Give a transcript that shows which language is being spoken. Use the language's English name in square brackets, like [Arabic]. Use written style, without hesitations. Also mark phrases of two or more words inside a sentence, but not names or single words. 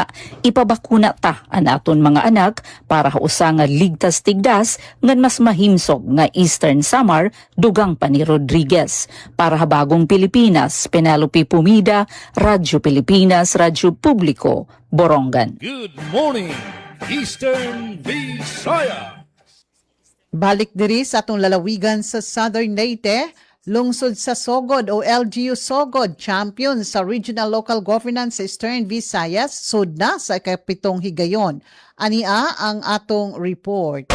[Waray] Ipabakuna ta an aton mga anak para hausa nga ligtas tigdas ngan mas mahimsog nga Eastern Samar dugang pa ni Rodriguez. Para Habagong Pilipinas, Penelope Pumida, Radyo Pilipinas, Radyo Publiko, Borongan. [English] Good morning, Eastern Visayas. [Cebuano] Balik diri sa atong lalawigan sa Southern Leyte, lungsod sa Sogod o LGU Sogod, champion sa Regional Local Governance sa Eastern Visayas, sud na sa ikapitong higayon. Ania ang atong report.